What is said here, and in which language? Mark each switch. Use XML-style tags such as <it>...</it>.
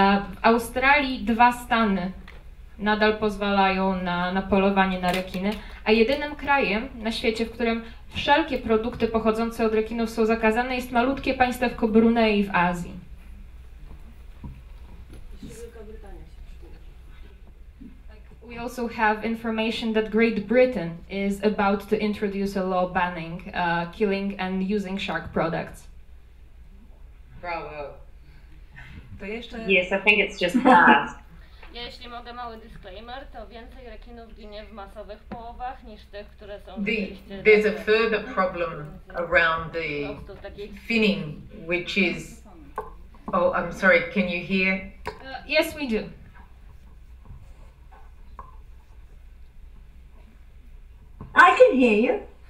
<pl>W Australii 2 stany nadal pozwalają na polowanie na rekiny, a jedynym krajem na świecie, w którym wszelkie produkty pochodzące od rekinów są zakazane, jest malutkie państewko Brunei w Azji.</pl> <en>We also have information that Great Britain is about to introduce a law banning killing and using shark products. Bravo.</en> <pl>To jeszcze...</pl> <en>Yes, I think it's just that.</en> <pl>Jeśli mogę, mały disclaimer, to więcej rekinów ginie w masowych połowach niż tych, które są</pl> <en>There's a further problem around the finning, which is... Oh, I'm sorry, can you hear? Yes, we do. I can hear you.</en>